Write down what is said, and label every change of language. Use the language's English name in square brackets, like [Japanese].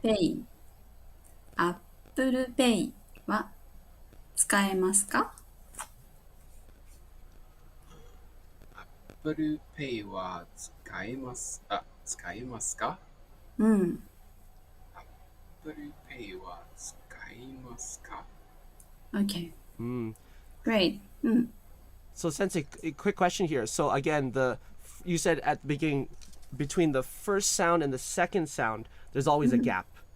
[Japanese] Pay Apple Pay は使えますか？ Apple Pay は使えますか？うん。 Apple Pay は使えますか？ [English] Okay. [Japanese] うん。 [English] Great. うん。 So Sensei, a quick question here. So again, you said at the beginning between the first sound and the second sound, there's always a gap.